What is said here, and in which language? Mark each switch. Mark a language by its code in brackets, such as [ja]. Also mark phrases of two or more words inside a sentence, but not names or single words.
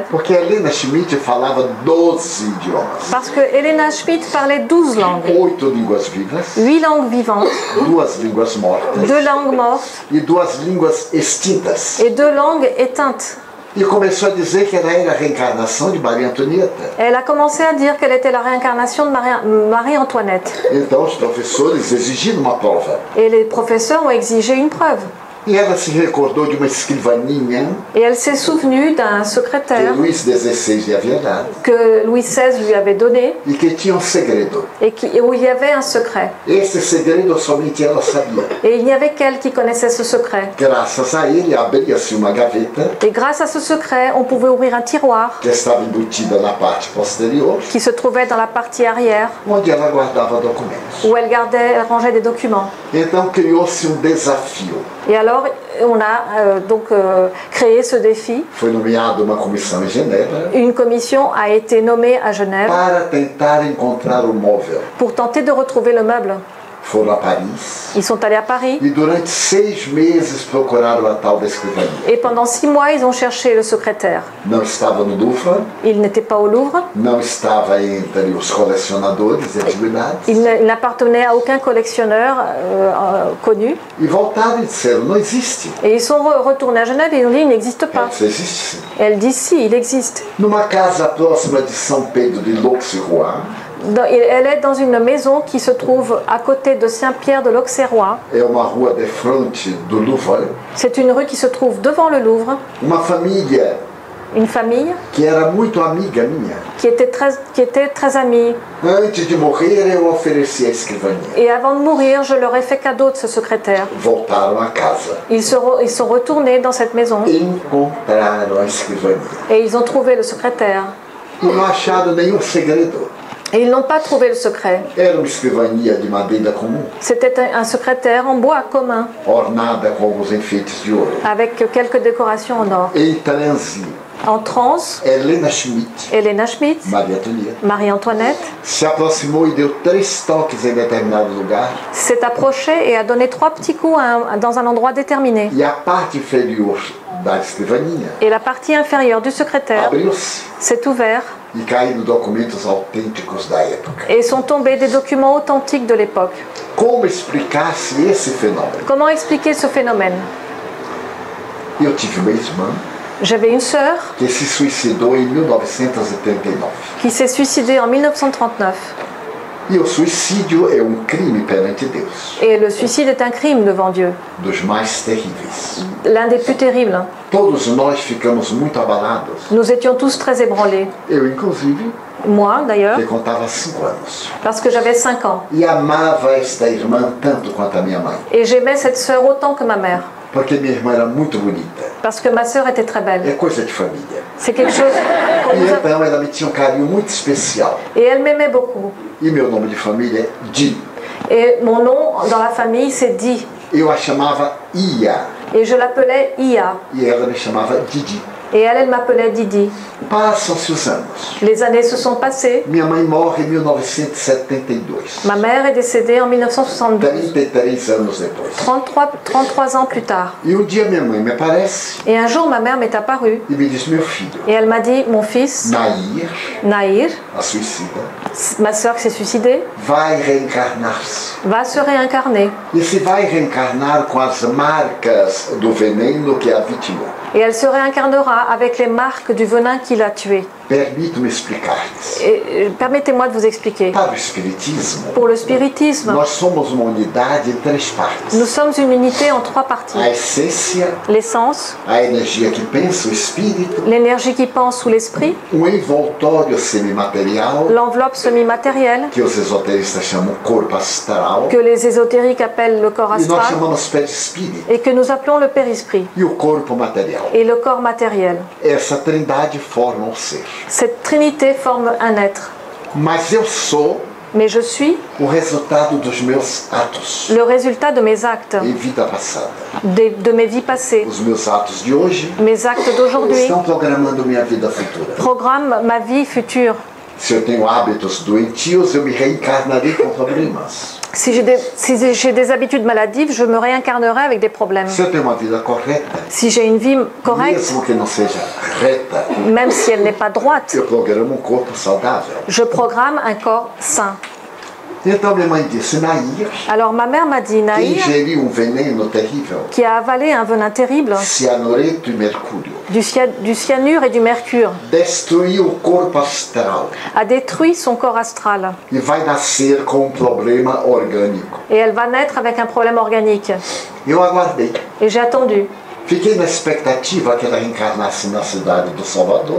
[pt] Porque a Helena Schmidt falava 12 idiomas. [fr] parce que Helena Schmidt parlait 12 langues, [pt] 8 línguas vivas, [fr] 8 langues vivantes, [pt] 2 línguas mortas [fr] 2 langues mortes [pt] e 2 línguas extintas. [fr] et 2 langues éteintes. [pt] E começou a dizer que ela era a reencarnação de Maria Antonieta. [fr] Elle a commencé à dire qu'elle était la réincarnation de Marie-Antoinette. [pt] Então os professores exigiram uma prova. [fr] Et les professeurs ont exigé une preuve. [pt] E ela se recordou de uma escrivaninha [fr] Et elle s'est souvenue d'un [pt] que [fr] secrétaire [pt] Luís XVI lhe havia dado [fr] que Louis XVI lui avait donné [pt] e que tinha um segredo. [fr] et où il y avait un secret. [pt] Esse segredo somente ela sabia. [fr] Et il n'y avait qu'elle qui connaissait ce secret. [pt] Graças a ele, abria-se uma gaveta [fr] Et grâce à ce secret, on pouvait ouvrir un tiroir [pt] que estava embutida na parte posterior, [fr] qui se trouvait dans la partie arrière [pt] onde ela guardava documentos. [fr] où elle rangeait des documents. [pt] Então criou-se um desafio. [fr] Et alors, on a créé ce défi. [pt] Foi nomeada uma comissão em Genebra [fr] Une commission a été nommée à Genève [pt] para tentar encontrar o móvel. [fr] pour tenter de retrouver le meuble. [pt] Foram a Paris [fr] Ils sont allés à Paris [pt] e durante 6 meses procuraram a tal da escrivaninha. [fr] et pendant 6 mois, ils ont cherché le secrétaire. [pt] Não estava no Louvre, [fr] Il n'était pas au Louvre, [pt] não estava entre os colecionadores de antiguidades. [fr] il n'appartenait à aucun collectionneur connu. [pt] E voltaram e disseram, não existe. [fr] Et ils sont retournés à Genève et ils ont dit il n'existe pas. [pt] Isso existe sim. [fr] Et elle dit si, il existe. [pt] Numa casa próxima de São Pedro de l'Auxerrois, [fr] Elle est dans une maison qui se trouve à côté de Saint-Pierre de l'Auxerrois. [pt] é uma rua de frente do Louvre, [fr] C'est une rue qui se trouve devant le Louvre. [pt] uma família [fr] Une famille [pt] que era muito amiga minha. [fr] qui était très amie. [pt] Antes de morrer, eu ofereci a escrivaninha. [fr] Et avant de mourir, je leur ai fait cadeau de ce secrétaire. [pt] Voltaram à casa. [fr] Ils sont retournés dans cette maison [pt] Encontraram a escrivaninha. [fr] et ils ont trouvé le secrétaire. [pt] E não acharam nenhum segredo. [fr] Et ils n'ont pas trouvé le secret. [pt] Era uma escrivaninha de madeira comum, [fr] C'était un secrétaire en bois commun, [pt] ornada com alguns enfeites de ouro. [fr] avec quelques décorations en or. [pt] Em transe, [fr] En transe, [pt] Helena Schmidt, [fr] Helena Schmidt, [pt] Maria Antonieta, [fr] Marie-Antoinette, [pt] se aproximou e deu 3 toques em determinado lugar. [fr] s'est approchée et a donné 3 petits coups dans un endroit déterminé. [pt] E a parte inferior da escrivaninha [fr] Et la partie inférieure du secrétaire [pt] abriu-se [fr] s'est ouverte [pt] e caíram documentos autênticos da época. [fr] et sont tombés des documents authentiques de l'époque. [pt] Como explicar-se esse fenômeno? [fr] Comment expliquer ce phénomène? [pt] Eu tive uma irmã [fr] J'avais une sœur [pt] que se suicidou em 1939. [fr] qui s'est suicidée en 1939. [pt] E o suicídio é um crime perante Deus, [fr] Et le suicide est un crime devant Dieu, [pt] dos mais terríveis. [fr] l'un des plus terribles. [pt] Todos nós ficamos muito abalados. [fr] Nous étions tous très ébranlés. [pt] Eu, inclusive, [fr] Moi, d'ailleurs, [pt] que contava 5 anos. [fr] parce que j'avais 5 ans. [pt] E amava esta irmã tanto quanto a minha mãe. [fr] Et j'aimais cette sœur autant que ma mère, [pt] Porque minha irmã era muito bonita. [fr] parce que ma sœur était très [pt] É [fr] belle. [pt] coisa de família. [fr] C'est quelque chose qu'on [pt] E [fr] nous [pt] a... então ela me tinha um carinho muito especial. [fr] Et elle m'aimait beaucoup. [pt] E meu nome de família é Di. [fr] Et mon nom dans la famille, c'est Di. [pt] Eu a chamava Ia. [fr] Et je l'appelais Ia. [pt] E ela me chamava Didi. [fr] Et elle m'appelait Didi. [pt] Passam-se os anos. [fr] Les années se sont passées. [pt] Minha mãe morre em 1972. [fr] Ma mère est décédée en 1972, [pt] 33 anos depois. [fr] 33 ans plus tard. [pt] E um dia minha mãe me aparece [fr] Et un jour, ma mère m'est apparue [pt] e me diz: meu filho, [fr] et elle m'a dit, mon fils, [pt] Nair, [fr] Nahir, [pt] a suicida, [fr] ma sœur qui s'est suicidée, [pt] vai reencarnar-se. [fr] va se réincarner. [pt] E se vai reencarnar com as marcas do veneno que a vitimou. [fr] Et elle se réincarnera avec les marques du venin qui l'a tuée. [pt] Permito-me explicar-lhes. [fr] Et permettez-moi de vous expliquer. [pt] Para o Espiritismo, [fr] Pour le spiritisme, [pt] nós somos uma unidade em 3 partes. [fr] nous sommes une unité en 3 parties. [pt] A essência, [fr] L'essence, [pt] a energia que pensa, o espírito, [fr] l'énergie qui pense ou l'esprit, [pt] envoltório semimaterial, [fr] l'enveloppe semi-matérielle, [pt] que os esoteristas chamam corpo astral, [fr] que les ésotériques appellent le corps [pt] e nós [fr] astral, [pt] chamamos perispírito, [fr] et que nous appelons le périsprit, [pt] e o corpo material. [fr] et le corps matériel. [pt] Essa trindade forma um ser. [fr] Cette trinité forme un être. [pt] Mas eu sou [fr] Mais je suis [pt] o resultado dos meus atos [fr] le résultat de mes actes, [pt] em vida passada. [fr] de mes vies passées. [pt] Os meus atos de hoje [fr] Mes actes d'aujourd'hui [pt] estão programando minha vida futura. [fr] programment ma vie future. [pt] Se eu tenho hábitos doentios, eu me reencarnarei com problemas. [fr] Si j'ai des habitudes maladives, je me réincarnerai avec des problèmes. [pt] Se eu tenho uma vida correta, [fr] Si j'ai une vie correcte, [pt] mesmo que não seja reta, [fr] même si elle n'est pas droite, [pt] eu programo um corpo saudável. [fr] je programme un corps sain. [pt] Então minha mãe disse, Nair, [fr] Alors ma mère m'a dit, [pt] que [fr] Naïr, [pt] ingeriu um veneno terrível, [fr] qui a avalé un venin terrible, [pt] cianureto e mercúrio, [fr] du cyanure et du mercure, [pt] destruiu o corpo astral [fr] a détruit son corps astral. [pt] e vai nascer com um problema orgânico. [fr] Et elle va naître avec un problème organique. [pt] Eu aguardei. [fr] Et j'ai attendu. [pt] Fiquei na expectativa que ela reencarnasse na cidade do Salvador